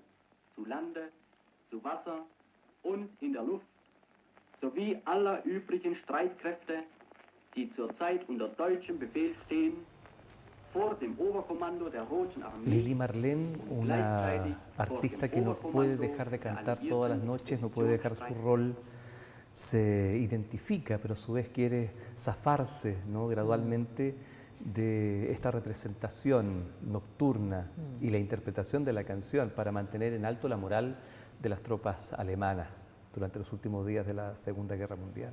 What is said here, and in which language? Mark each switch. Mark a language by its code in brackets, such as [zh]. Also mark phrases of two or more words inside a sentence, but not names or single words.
[de] zu Lande, zu Wasser und in der Luft sowie aller übrigen Streitkräfte, die zurzeit unter deutschem Befehl stehen, vor dem Oberkommando der Roten Armee. [es] Lili Marleen, una artista que no puede dejar de cantar todas las noches, no puede dejar su rol, se identifica, pero a su vez quiere zafarse, ¿no?, gradualmente de esta representación nocturna y la interpretación de la canción para mantener en alto la moral de las tropas alemanas durante los últimos días de la Segunda Guerra Mundial.